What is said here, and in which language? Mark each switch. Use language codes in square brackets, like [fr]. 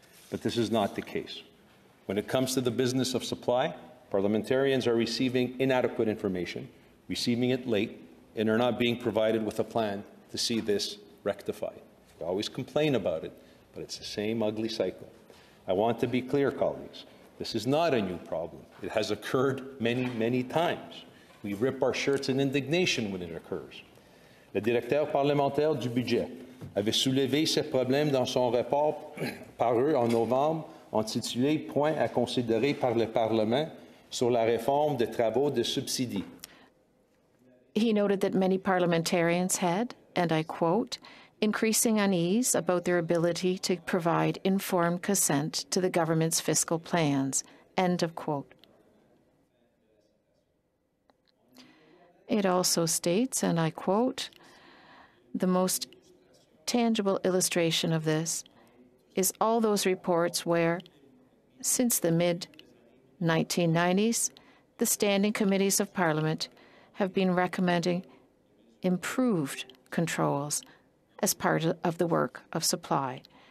[en] But this is not the case. When it comes to the business of supply, parliamentarians are receiving inadequate information, receiving it late, and are not being provided with a plan to see this rectified. We always complain about it, but it's the same ugly cycle. I want to be clear, colleagues. This is not a new problem. It has occurred many, many times. We rip our shirts in indignation when it occurs. [fr] Le directeur parlementaire du budget avait soulevé ces problèmes dans son rapport paru en novembre, intitulé « Points à considérer par le Parlement sur la réforme des travaux de subsidies ». [en] He noted that many parliamentarians had, and I quote, increasing unease about their ability to provide informed consent to the government's fiscal plans, end of quote. It also states, and I quote, the most tangible illustration of this is all those reports where, since the mid-1990s, the standing committees of Parliament have been recommending improved controls as part of the work of supply.